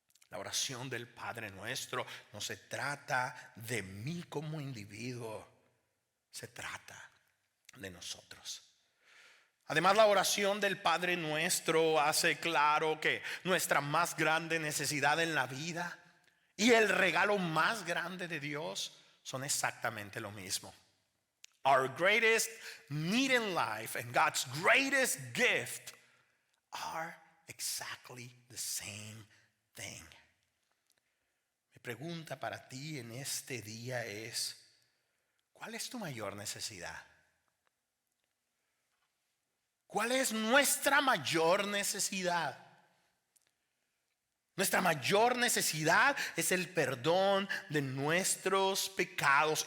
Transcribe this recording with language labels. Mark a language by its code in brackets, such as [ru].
[es] La oración del Padre Nuestro no se trata de mí como individuo, se trata de nosotros. Además, la oración del Padre Nuestro hace claro que nuestra más grande necesidad en la vida y el regalo más grande de Dios son exactamente lo mismo. [en] Our greatest need in life and God's greatest gift are exactly the same thing. [es] Mi pregunta para ti en este día es: ¿cuál es tu mayor necesidad? ¿Cuál es nuestra mayor necesidad? Nuestra mayor necesidad es el perdón de nuestros pecados.